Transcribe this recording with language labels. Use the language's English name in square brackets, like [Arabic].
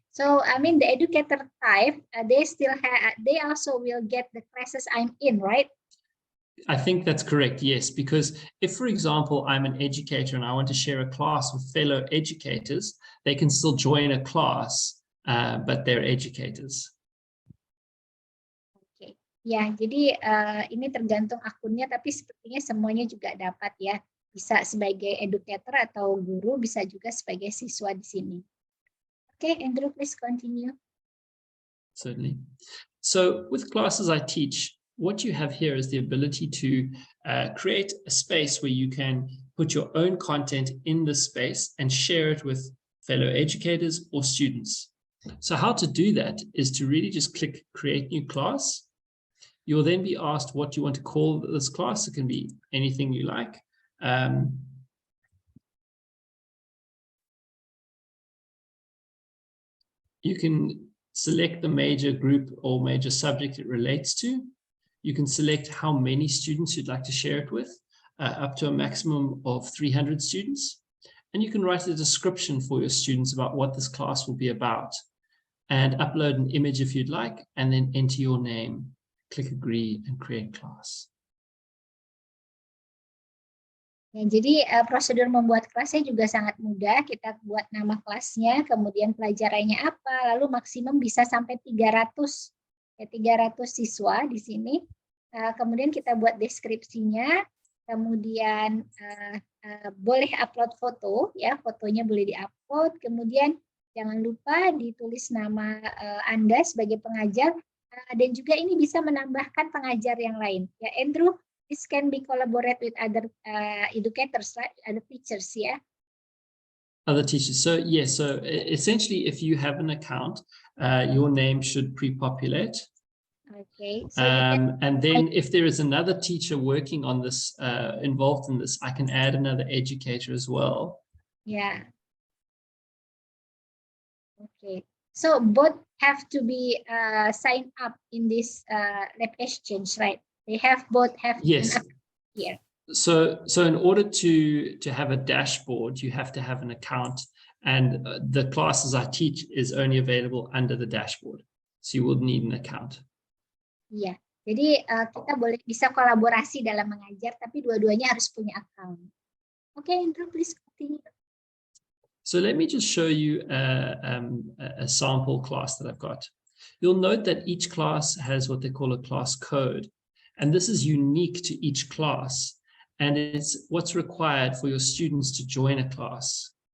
[English] So I mean the educator type, they also will get the classes I'm in, right? I think that's correct, yes, because if, for example, I'm an educator and I want to share a class with fellow educators, they can still join a class, but they're educators. [Indonesian] Oke, ya, jadi ini tergantung akunnya, tapi sepertinya semuanya juga dapat ya. Bisa sebagai educator atau guru, bisa juga sebagai siswa di sini. [English] Oke, Andrew, please continue. Certainly. So with classes I teach, what you have here is the ability to create a space where you can put your own content in the space and share it with fellow educators or students. So how to do that is to really just click create new class. You'll then be asked what you want to call this class. It can be anything you like. You can select the major group or major subject it relates to. You can select how many students you'd like to share it with, up to a maximum of 300 students. And you can write a description for your students about what this class will be about, and upload an image if you'd like, and then enter your name, click agree, and create class. Ya, jadi prosedur membuat kelasnya juga sangat mudah. Kita buat nama kelasnya, kemudian pelajarannya apa, lalu maksimum bisa sampai 300 siswa di sini. Kemudian kita buat deskripsinya, kemudian boleh upload foto, ya, fotonya boleh diupload. Kemudian jangan lupa ditulis nama Anda sebagai pengajar, dan juga ini bisa menambahkan pengajar yang lain. Ya, Andrew, this can be collaborate with other educators, right? Other teachers, yeah? Other teachers. So yes, so essentially if you have an account, your name should pre-populate. Okay. So and then if there is another teacher working on this, involved in this, I can add another educator as well. Yeah. Okay. So both have to be signed up in this LabXchange, right? They both have yes. an account here. So in order to have a dashboard, you have to have an account, and the classes I teach is only available under the dashboard. So you will need an account. [Indonesian] Iya, jadi kita bisa kolaborasi dalam mengajar, tapi dua-duanya harus punya account. [English] Okay, Andrew, please continue. So let me just show you a sample class that I've got. You'll note that each class has what they call a class code, and this is unique to each class, and it's what's required for your students to join a class.